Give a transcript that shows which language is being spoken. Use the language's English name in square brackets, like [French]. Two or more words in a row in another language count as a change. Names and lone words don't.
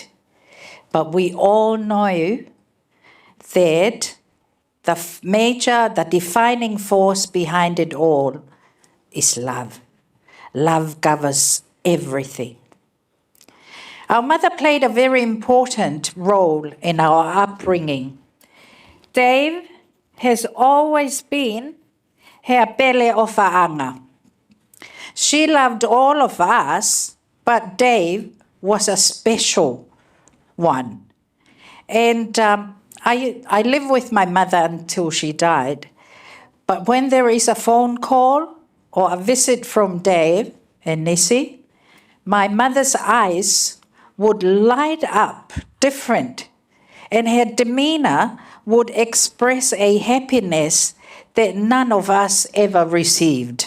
[English] But we all know that the defining force behind it all is love. Love covers everything. Our mother played a very important role in our upbringing. Dave has always been her pele o whaanga. She loved all of us, but Dave was a special one. And I lived with my mother until she died. But when there is a phone call or a visit from Dave and Nissi, my mother's eyes would light up different, and her demeanor would express a happiness that none of us ever received.